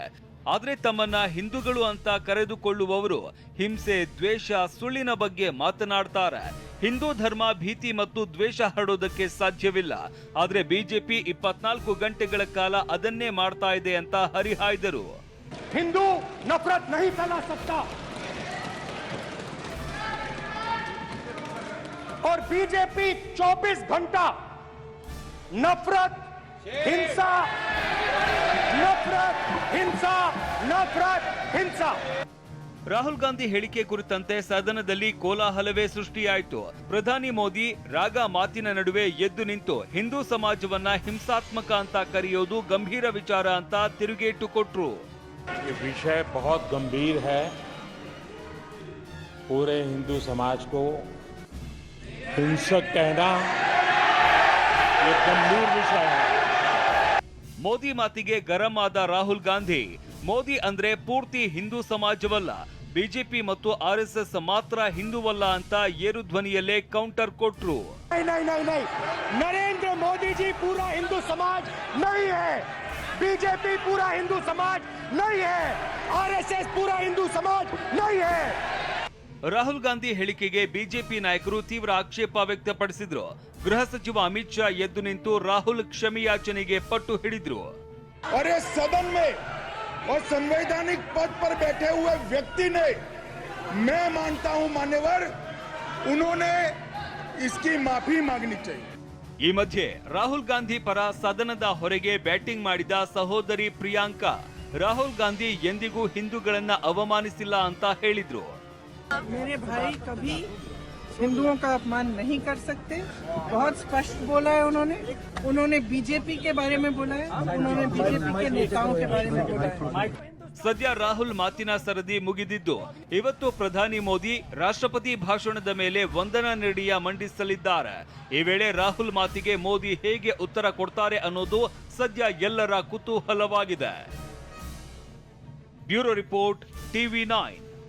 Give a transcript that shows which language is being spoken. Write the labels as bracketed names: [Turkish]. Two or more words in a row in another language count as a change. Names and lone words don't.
[Kannada] ಆದ್ರೆ ತಮ್ಮನ್ನ ಹಿಂದೂಗಳು ಅಂತ ಕರೆದುಕೊಳ್ಳುವವರು ಹಿಂಸೆ, ದ್ವೇಷ, ಸುಳ್ಳಿನ ಬಗ್ಗೆ ಮಾತನಾಡ್ತಾರೆ. ಹಿಂದೂ ಧರ್ಮ ಭೀತಿ ಮತ್ತು ದ್ವೇಷ ಹರಡೋದಕ್ಕೆ ಸಾಧ್ಯವಿಲ್ಲ. ಆದ್ರೆ ಬಿಜೆಪಿ 24 ಗಂಟೆಗಳ ಕಾಲ ಅದನ್ನೇ ಮಾಡ್ತಾ ಇದೆ ಅಂತ ಹರಿಹಾಯ್ದರು. [Hindi] हिंदू नफरत नहीं फैला सकता और बीजेपी 24 घंटा नफरत, हिंसा, नफरत, हिंसा, नफरत, हिंसा. [Kannada] ರಾಹುಲ್ ಗಾಂಧಿ ಹೇಳಿಕೆ ಕುರಿತಂತೆ ಸದನದಲ್ಲಿ ಕೋಲಾಹಲವೇ ಸೃಷ್ಟಿಯಾಯಿತು. ಪ್ರಧಾನಿ ಮೋದಿ ರಾಗ ಮಾತಿನ ನಡುವೆ ಎದ್ದು ನಿಂತು ಹಿಂದೂ ಸಮಾಜವನ್ನ ಹಿಂಸಾತ್ಮಕ ಅಂತ ಕರೆಯೋದು ಗಂಭೀರ ವಿಚಾರ ಅಂತ ತಿರುಗೇಟು ಕೊಟ್ರು. [Hindi] ये विषय बहुत गंभीर है. पूरे हिंदू समाज को हिंसक कहना ये गंभीर विषय है. [Kannada] ಮೋದಿ ಮಾತಿಗೆ ಗರಂ ಆದ ರಾಹುಲ್ ಗಾಂಧಿ, ಮೋದಿ ಅಂದ್ರೆ ಪೂರ್ತಿ ಹಿಂದೂ ಸಮಾಜವಲ್ಲ, ಬಿಜೆಪಿ ಮತ್ತು ಆರ್ಎಸ್ಎಸ್ ಮಾತ್ರ ಹಿಂದೂವಲ್ಲ ಅಂತ ಏರು ಧ್ವನಿಯಲ್ಲೇ ಕೌಂಟರ್ ಕೊಟ್ರು. [Hindi] नहीं, नरेंद्र मोदी जी पूरा हिंदू समाज नहीं है, बीजेपी पूरा हिंदू समाज नहीं है, आरएसएस पूरा हिंदू समाज नहीं है. [Kannada] ರಾಹುಲ್ ಗಾಂಧಿ ಹೇಳಿಕೆಗೆ ಬಿಜೆಪಿ ನಾಯಕರು ತೀವ್ರ ಆಕ್ಷೇಪ ವ್ಯಕ್ತಪಡಿಸಿದ್ರು. ಗೃಹ ಸಚಿವ ಅಮಿತ್ ಶಾ ಎದ್ದು ನಿಂತು ರಾಹುಲ್ ಕ್ಷಮೆಯಾಚನೆಗೆ ಪಟ್ಟು ಹಿಡಿದ್ರು. [Hindi] और इस सदन में और संवैधानिक पद पर बैठे हुए व्यक्ति ने, मैं मानता हूं मान्यवर, उन्होंने इसकी माफी मांगनी चाहिए. [Kannada] ಈ ಮಧ್ಯೆ ರಾಹುಲ್ ಗಾಂಧಿ ಪರ ಸದನದ ಹೊರಗೆ ಬ್ಯಾಟಿಂಗ್ ಮಾಡಿದ ಸಹೋದರಿ ಪ್ರಿಯಾಂಕಾ, ರಾಹುಲ್ ಗಾಂಧಿ ಎಂದಿಗೂ ಹಿಂದೂಗಳನ್ನ ಅವಮಾನಿಸಿಲ್ಲ ಅಂತ ಹೇಳಿದ್ರು. [Hindi] मेरे भाई कभी हिंदुओं का अपमान नहीं कर सकते. बहुत स्पष्ट बोला है उन्होंने बीजेपी के बारे में बोला है, उन्होंने बीजेपी के नेताओं के बारे में बोला है. [Kannada] ಸದ್ಯ ರಾಹುಲ್ ಮಾತಿನ ಸರದಿ ಮುಗಿದಿದ್ದು ಇವತ್ತು ಪ್ರಧಾನಿ ಮೋದಿ ರಾಷ್ಟ್ರಪತಿ ಭಾಷಣದ ಮೇಲೆ ವಂದನಾ ನಿರ್ಣಯ ಮಂಡಿಸಲಿದ್ದಾರೆ. ಈ ವೇಳೆ ರಾಹುಲ್ ಮಾತಿಗೆ ಮೋದಿ ಹೇಗೆ ಉತ್ತರ ಕೊಡ್ತಾರೆ ಅನ್ನೋದು ಸದ್ಯ ಎಲ್ಲರ ಕುತೂಹಲವಾಗಿದೆ. [English] bureau report, [Kannada] TV9.